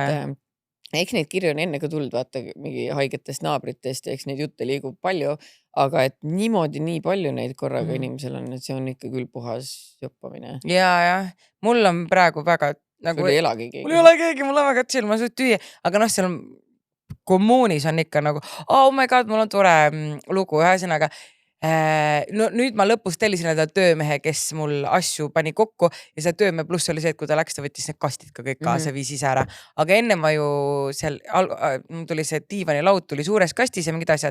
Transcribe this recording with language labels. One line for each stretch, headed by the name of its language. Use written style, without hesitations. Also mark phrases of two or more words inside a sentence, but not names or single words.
Estonian: Eks neid kirju on enne ka tulnud, vaata mingi haigetest naabritest ja eks neid jutte liigub palju, aga et niimoodi nii palju neid korraga inimesel on, et see on ikka küll puhas joppamine. Ja. Mul on praegu väga... Sul ei elagi keegi. Mul ei ole keegi, mul on väga chill, ma suht tüüa, aga seal on kommuunis on ikka nagu,
English: oh my god,
Estonian: mul on tore lugu, ühesõnaga. No nüüd ma lõpus tellisin enda töömehe, kes mul asju pani kokku ja see töömehe pluss oli see, et kui ta läks, ta võttis need kastid ka kõik kaasa, viis ise ära. Aga enne ma ju seal tuli see diivani laud tuli suures kastis ja mingid asjad.